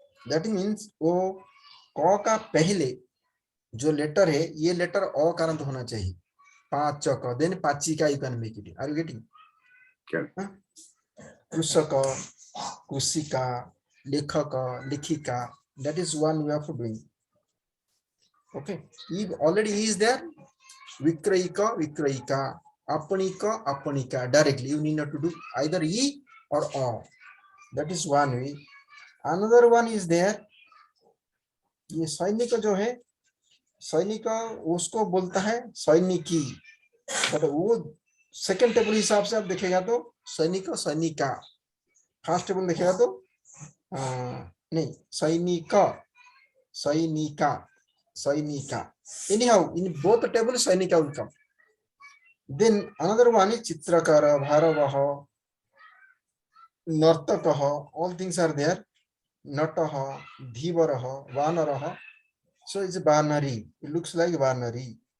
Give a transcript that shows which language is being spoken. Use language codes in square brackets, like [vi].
[hi] That means वो क का पहले जो लेटर है, ये लेटर अकारांत होना चाहिए. [en] पाचक, देन पाचिका, you can make it. Are you getting? Krusaka, Kusika, Lekhaka, Lekhika. That is one way of doing. Okay. If already is there, Vikrayika, Vikrayika, Apanika, Apanika. Directly, you need not to do either E or O. That is one way. Another one is there. [hi] ये सैनिक जो है, सैनिक उसको बोलता है सैनिकी, but वो सेकंड टेबल हिसाब से आप देखेगा तो सैनिक सैनिका, फर्स्ट टेबल देखेगा तो नहीं सैनिक सैनिका सैनिका. [en] Anyhow, in both the tables सैनिका will come. Then another one is चित्रकार, भारवः, नर्तकः, all things are there. Natah, Dhivarah, Vanarah. So it's a Vanari. It looks like Vanari.